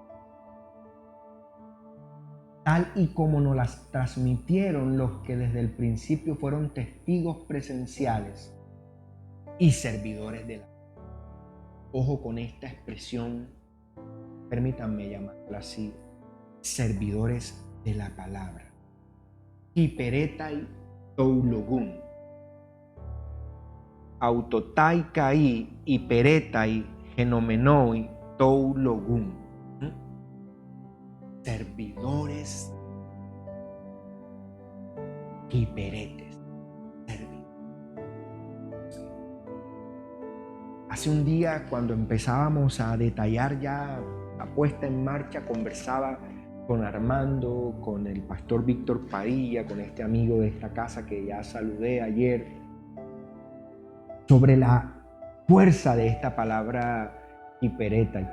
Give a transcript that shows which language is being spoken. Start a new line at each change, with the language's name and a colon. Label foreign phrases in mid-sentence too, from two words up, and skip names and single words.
Spanish: Tal y como nos las transmitieron los que desde el principio fueron testigos presenciales y servidores de la... Ojo con esta expresión, permítanme llamarla así, servidores de la palabra.
Greek: ὑπηρέται τοῦ λόγου. αὐτόπται καὶ ὑπηρέται γενόμενοι τοῦ λόγου.
Spanish: Servidores hiperetes. Hace un día, cuando empezábamos a detallar ya la puesta en marcha, conversaba con Armando, con el pastor Víctor Padilla, con este amigo de esta casa que ya saludé ayer, sobre la fuerza de esta palabra hipereta.